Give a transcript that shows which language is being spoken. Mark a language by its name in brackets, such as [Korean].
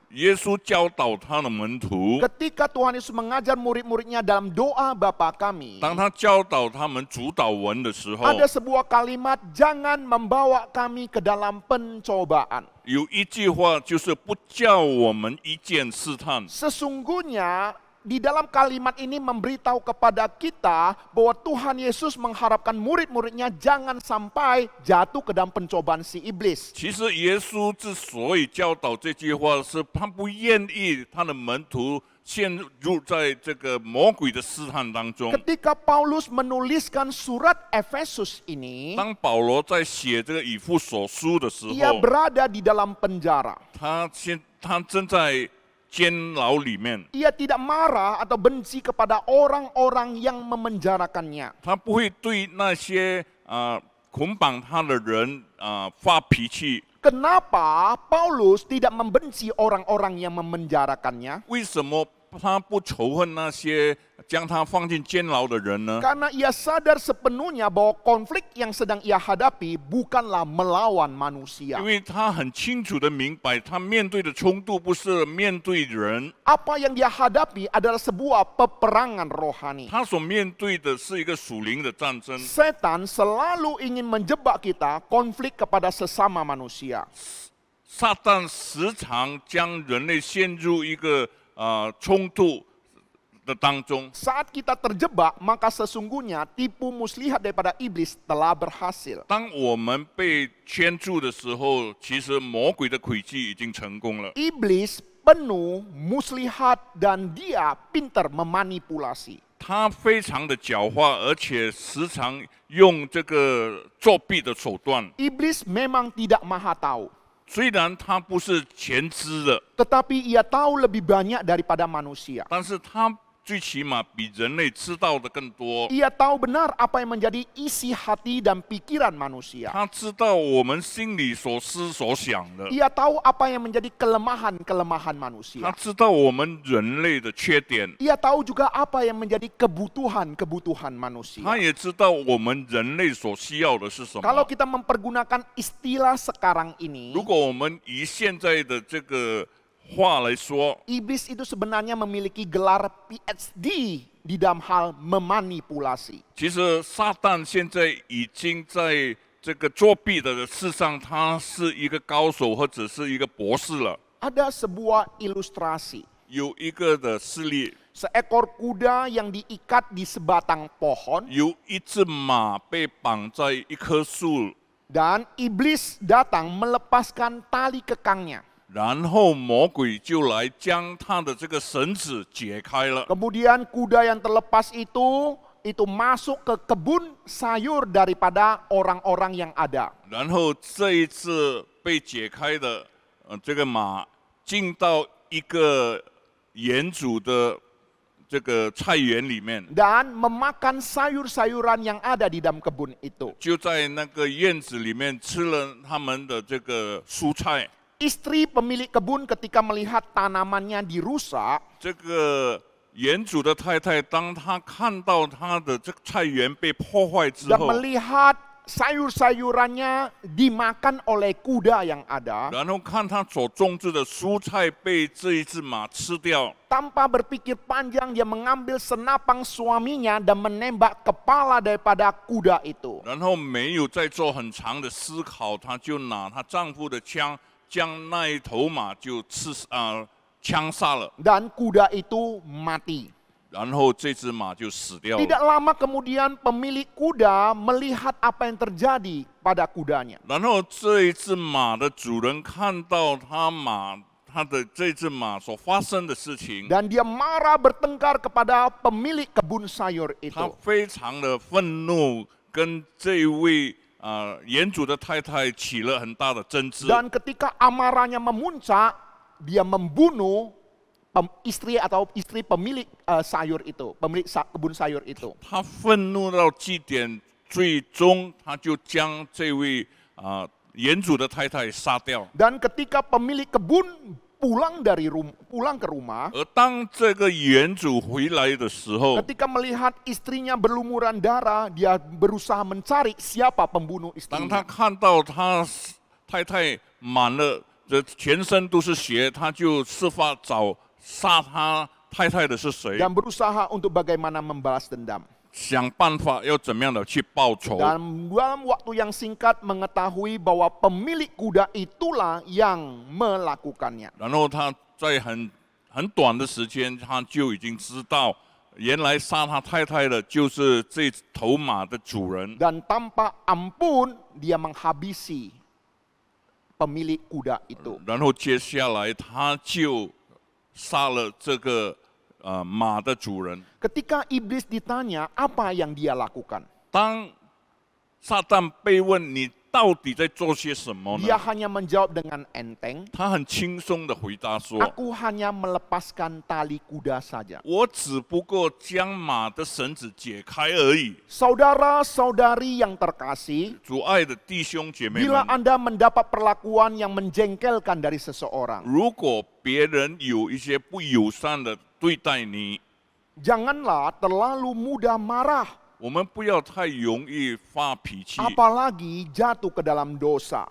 [Chinese] 耶稣教导他的门徒， [Indonesian] ketika Tuhan Yesus mengajar murid-muridnya dalam doa Bapa kami, [Chinese] 当他教导他们主导文的时候， [Indonesian] ada sebuah kalimat, jangan membawa kami ke dalam pencobaan. [Chinese] 有一句话就是不叫我们一见试探。 [Indonesian] Sesungguhnya di dalam kalimat ini memberitahu kepada kita bahwa Tuhan Yesus mengharapkan murid-muridnya jangan sampai jatuh ke dalam pencobaan si iblis. [Chinese] 其实耶稣之所以教导这句话，是他不愿意他的门徒陷入在这个魔鬼的试探当中。 [Indonesian] Ketika Paulus menuliskan surat Efesus ini, [Chinese] 当保罗在写这个以弗所书的时 [Indonesian] ia [Chinese] 候， [Indonesian] berada di dalam penjara. [Chinese] 他正在监牢里面， [Indonesian] Ia tidak marah atau benci kepada orang-orang yang memenjarakannya. [Chinese] 他不会对那些捆绑他的人发脾气。 [Indonesian] Kenapa Paulus tidak membenci orang-orang yang memenjarakannya? [Chinese] 为什么他不仇恨那些将他放进监牢的人呢？ [Indonesian] Karena ia sadar sepenuhnya bahwa konflik yang sedang ia hadapi bukanlah melawan manusia. [Chinese] 因为他很清楚的明白，他面对的冲突不是面对人， [Indonesian] Apa yang dia hadapi adalah sebuah peperangan rohani. [Chinese] 他所面对的是一个属灵的战争。 [Indonesian] Setan selalu ingin menjebak kita konflik kepada sesama manusia. [Chinese] 撒旦时常将人类陷入一个冲突的当中。 [Indonesian] Saat kita terjebak, maka sesungguhnya tipu muslihat daripada iblis telah berhasil. [Chinese] 当我们被圈住的时候，其实魔鬼的诡计已经成功了。 [Indonesian] Iblis penuh muslihat dan dia pintar memanipulasi. [Chinese] 他非常的狡猾，而且时常用这个作弊的手段。 [Indonesian] Iblis memang tidak maha tahu, [Chinese] 虽然他不是全知的， [Indonesian] tetapi ia tahu lebih banyak daripada manusia. [Chinese] 但是他最起码比人类知道的更多。 [Indonesian] Ia tahu benar apa yang menjadi isi hati dan pikiran manusia. [Chinese] 他知道我们心里所思所想的， [Indonesian] Ia tahu apa yang menjadi kelemahan-kelemahan [Chinese] 他 [Indonesian] manusia. [Chinese] 知道我们人类的缺点， [Indonesian] Ia tahu juga apa yang menjadi kebutuhan-kebutuhan manusia. [Chinese] 他也知道我们人类所需要的是什 [Indonesian] Kalau [Chinese] 么。 [Indonesian] kita mempergunakan istilah sekarang ini, [Chinese] 如果我们以现在的这个话来说， [Indonesian] iblis itu sebenarnya memiliki gelar PhD di dalam hal memanipulasi. [Chinese] 其实撒旦现在已经在这个作弊的事上，他是一个高手或者是一个博士了。 [Indonesian] Ada sebuah ilustrasi. [Chinese] 有一个的事例， [Indonesian] Seekor kuda yang diikat di sebatang pohon [Chinese] 有一只马被绑在一棵树， [Indonesian] dan iblis datang melepaskan tali kekangnya. [Chinese] 然后魔鬼就来将他的这个绳子解开了。 [Indonesian] Kemudian kuda yang terlepas itu masuk ke kebun sayur daripada orang-orang yang ada. [Chinese] 然后这一次被解开的这个马进到一个园主的这个菜园里面， [Indonesian] Dan memakan sayur-sayuran yang ada di dalam kebun itu. [Chinese] 就在那个院子里面吃了他们的这个蔬菜。 [Indonesian] Istri pemilik kebun ketika melihat tanamannya dirusak, [Chinese] 这个园主的太太，当她看到她的这个菜园被破坏之 [Indonesian] dan [Chinese] 后， [Indonesian] melihat sayur-sayurannya dimakan oleh kuda yang ada, [Chinese] 然后看她所种植的蔬菜被这一只马吃掉， [Indonesian] tanpa berpikir panjang dia mengambil senapang suaminya dan menembak kepala daripada kuda itu. [Chinese] 然后没有再做很长的思考，她就拿她丈夫的枪，将那一头马就枪杀了， [Indonesian] Dan kuda itu mati. [Chinese] 然后这只马就死掉 [Indonesian] Tidak [Chinese] 了。 [Indonesian] lama kemudian pemilik kuda melihat apa yang terjadi pada kudanya. [Chinese] 然后这一只马的主人看到他的这只马所发生的事情， [Indonesian] Dan dia marah bertengkar kepada pemilik kebun sayur [Chinese] 他 [Indonesian] itu. [Chinese] 非常的愤怒，跟这一位园主的太太起了很大的争执。 [Indonesian] Dan ketika amarahnya memuncak, dia membunuh istri pemilik sayur itu, pemilik kebun sayur itu. [Chinese] 他愤怒到极点，最终他就将这位园主的太太杀掉。 [Indonesian] Dan ketika pemilik kebun pulang ke rumah, [Chinese] 而当这个园主回来的时候， [Indonesian] ketika melihat istrinya berlumuran darah, dia berusaha mencari siapa pembunuh [Chinese] 当他 [Indonesian] istrinya. [Chinese] 看到他太太满了这全身都是血，他就设法找杀他太太的是谁， [Indonesian] Dan berusaha untuk bagaimana membalas dendam. [Chinese] 想办法要怎么样的去报仇。 [Indonesian] Dan dalam waktu yang singkat mengetahui bahwa pemilik kuda itulah yang melakukannya. [Chinese] 然后他在很很短的时间，他就已经知道，原来杀他太太的就是这头马的主人。 [Indonesian] Dan tanpa ampun dia menghabisi pemilik kuda itu. [Chinese] 然后接下来他就杀了这个马的主人。 [Indonesian] Ketika iblis ditanya apa yang dia lakukan, [Chinese] 当撒旦被问你到底在做些什么 [Indonesian] dia [Chinese] 呢？ [Indonesian] hanya menjawab dengan enteng, [Chinese] 他很轻松的回答说 [Indonesian] aku hanya melepaskan tali kuda saja. [Chinese] 我只不过将马的绳子解开而已。 [Indonesian] Saudara-saudari yang terkasih, [Chinese] 主爱的弟兄姐妹 [Indonesian] bila [Chinese] 们， [Indonesian] Anda mendapat perlakuan yang menjengkelkan dari seseorang, [Chinese] 如果别人有一些不友善的对待你， [Indonesian] janganlah terlalu mudah marah, [Chinese] 我们不要太容易发脾气， [Indonesian] apalagi jatuh ke dalam dosa.